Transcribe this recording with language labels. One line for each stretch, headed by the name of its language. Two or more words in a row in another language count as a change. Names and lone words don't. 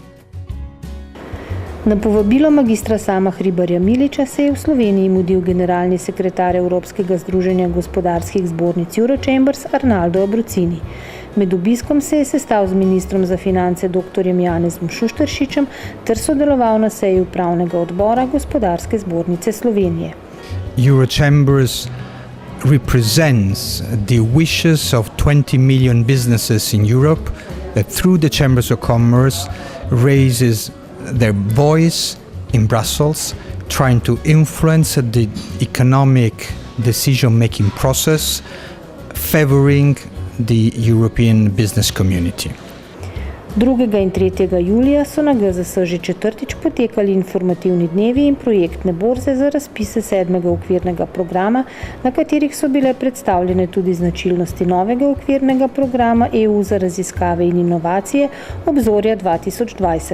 Slovenian: Na povabilo magistra Sama Hribarja Miliča se je v Sloveniji mudil generalni sekretar Evropskega združenja gospodarskih zbornic Eurochambers Arnaldo Abruzzini. Med obiskom se je sestal z ministrom za finance dr. Janezom Šušteršičem ter sodeloval na seji upravnega odbora Gospodarske zbornice Slovenije.
English: Eurochambers represents the wishes of 20 million businesses in Europe that through the Chambers of Commerce raises their voice in Brussels, trying to influence the economic decision-making process, favoring the European business community.
Slovenian: 2. in 3. julija so na GZS že četrtič potekali informativni dnevi in projektne borze za razpise 7. okvirnega programa, na katerih so bile predstavljene tudi značilnosti novega okvirnega programa EU za raziskave in inovacije Obzorja 2020.